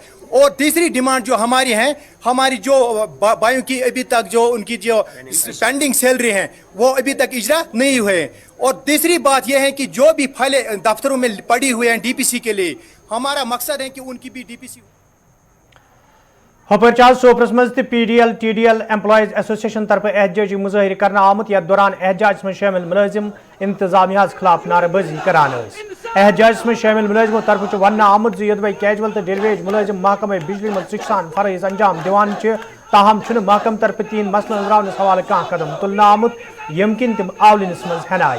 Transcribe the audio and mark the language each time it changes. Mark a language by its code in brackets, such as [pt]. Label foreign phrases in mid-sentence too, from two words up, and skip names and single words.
[hi] और तीसरी डिमांड जो हमारी है, हमारी जो भाइयों की अभी तक जो उनकी जो [en] pending salary [hi] हैं वो अभी तक इजरा नहीं हुए। और तीसरी बात यह है कि जो भी फाइलें दफ्तरों में पड़ी हुई हैं डीपीसी के लिए, हमारा मकसद है कि उनकी भी डीपीसी। [ks] हपरचाल सोपरस मज पीडीएल टीडीएल एम्प्लॉयज एसोसिएशन तरफ एहतजाजी मुजाहिर करना आमुत यथ दौरान एहतजाज में शामिल मुलाजिम इंतजामिया खिलाफ नारेबाजी करान। एहतजाज में शामिल मुलाजिमों तरफ वन आमुत यदि कैजुअल तो डेलवेज मुलाजिम महकमे बिजली मज सिकसान फरज अंजाम दिवान ताहम महकम तरफ तीन मसलन अंजरावनस हवाले कह कदम तुलना आमुत यमकिन तिम आवलिनस मज हनाई।